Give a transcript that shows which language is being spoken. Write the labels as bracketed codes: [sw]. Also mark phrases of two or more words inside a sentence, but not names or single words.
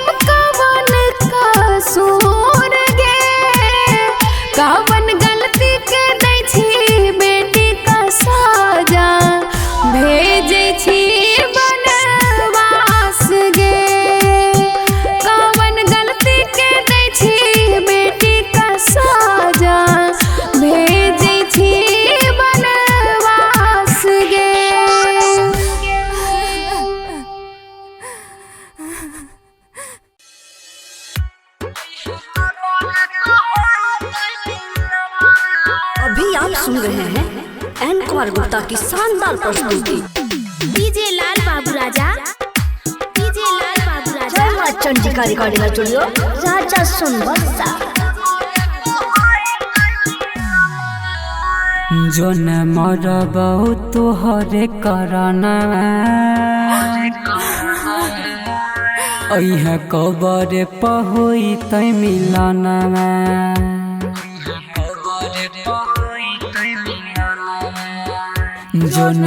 [anp] कवन कसूर गे कवन गलती के दै छी बेटी का सजा भेजे छी बनवास गे कवन गलती के दै छी बेटी का सजा भेजे छी बनवास गे [hi] अभी आप सुन रहे हैं एन कुमार गुप्ता की शानदार प्रस्तुति। डीजे लाल बाबू राजा, डीजे लाल बाबू राजा। जय मां चंडिका रिकॉर्डिंग स्टूडियो राजा सोनबरसा। [anp] जो न मरबौ तोहरे करना अइह कबर पहोई तै मिलना जो न